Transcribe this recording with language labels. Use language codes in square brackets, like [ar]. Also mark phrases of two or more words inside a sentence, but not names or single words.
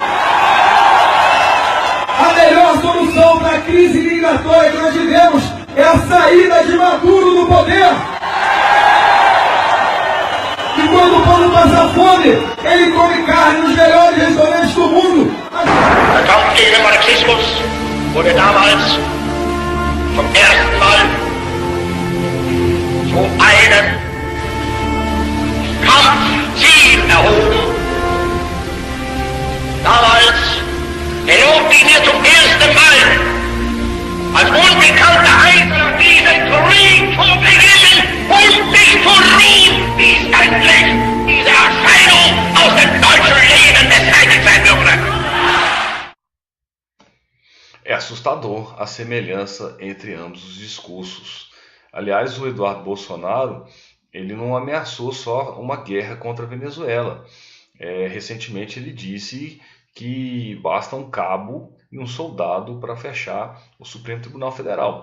[pt] A melhor solução para a crise migratória que nós vivemos é a saída de Maduro do poder. E quando o povo passa fome, ele come carne nos melhores restaurantes do mundo. [de] Der Kampf gegen den Marxismus wurde damals zum ersten Mal zu einem Kampfziel erhoben. Damals erlobte ich mir zum ersten Mal als unbekannter Einzelner diesen Krieg zu beginnen und mich zu ruhen, bis endlich diese Erscheinung aus dem deutschen Leben beseitigt sein würde. [pt] É assustador a semelhança entre ambos os discursos. Aliás, o Eduardo Bolsonaro, ele não ameaçou só uma guerra contra a Venezuela. Recentemente ele disse que basta um cabo e um soldado para fechar o Supremo Tribunal Federal.